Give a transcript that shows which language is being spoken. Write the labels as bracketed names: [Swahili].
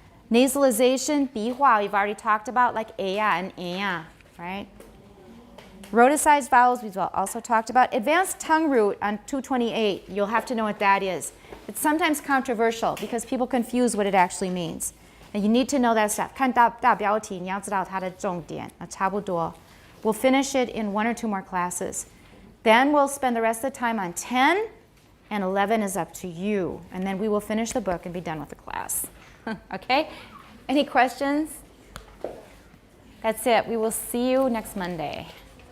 [English] Nasalization, 笔画, we've already talked about, like aya and aya, right? Rhoticized vowels, we've also talked about. Advanced tongue root on 228, you'll have to know what that is. It's sometimes controversial because people confuse what it actually means. And you need to know that stuff. [Chinese] 看大标题，你要知道它的重点，差不多. [English] We'll finish it in 1 or 2 more classes. Then we'll spend the rest of the time on 10, and 11 is up to you. And then we will finish the book and be done with the class. Okay? Any questions? That's it. We will see you next Monday.